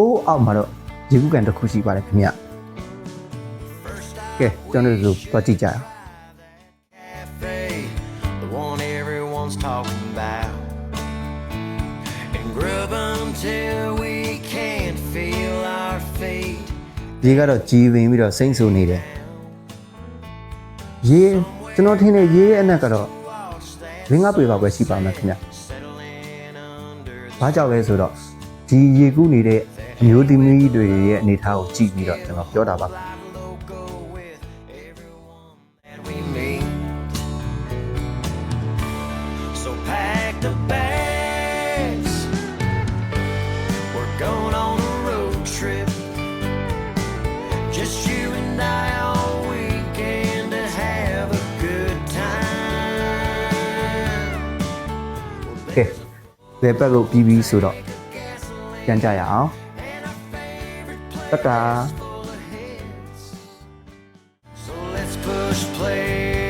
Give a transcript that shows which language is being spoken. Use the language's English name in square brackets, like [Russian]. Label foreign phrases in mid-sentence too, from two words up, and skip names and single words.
[Burmese] အောက်မှာတော့ရေကူးကန်တစ်ခုရှိပါတယ်ခင်ဗျကဲကျွန်တော်တို့သွားကြည့်ကြအောင် [English] Cafe, the one everyone's talking about. And grub until we can't feel our feet. [Burmese] ရေကတော့ကြီးပင်ပြီးတော့စိမ့်ဆူနေတယ်ရေကျွန်တော်ထင်တယ်ရေရဲ့အနက်ကတော့ရင်းငါပေပါပဲရှိပါမယ်ခင်ဗျ [English] Settling under the [Burmese] ဘာကြောင့်လဲဆိုတော့ဒီရေကူးနေတဲ့အမျိုးသမီးတွေရဲ့အနေအထားကိုကြည့်ပြီးတော့ကျွန်တော်ပြောတာပါ [English] logo with everyone that we meet. So pack the bags. We're going on a road trip. Just you and I all weekend to have a good time. [Burmese] ကဲဘယ်ဘက်ကိုပြီးပြီးဆိုတော့ပြန်ကြရအောင်တတာ [English] So let's push play